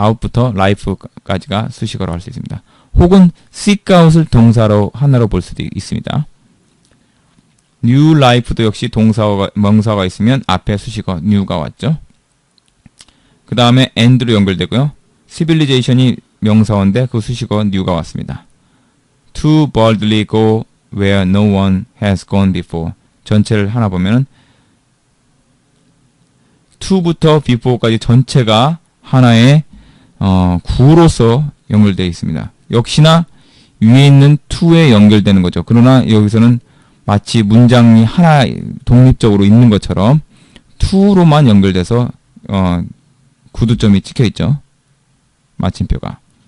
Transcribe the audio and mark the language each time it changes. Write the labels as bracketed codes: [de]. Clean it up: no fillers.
[ko] out부터 life까지가 수식어로 할 수 있습니다. 혹은 seek out을 동사로 하나로 볼 수도 있습니다. new life도 역시 명사가 있으면 앞에 수식어 new가 왔죠. 그 다음에 and로 연결되고요. civilization이 명사어인데 그 수식어 new가 왔습니다. [en] to boldly go where no one has gone before. [ko] 전체를 하나 보면은 to부터 before까지 전체가 하나의 구로서 연결되어 있습니다. 역시나 위에 있는 to에 연결되는 거죠. 그러나 여기서는 마치 문장이 하나 독립적으로 있는 것처럼 to로만 연결돼서 구두점이 찍혀 있죠. 마침표가.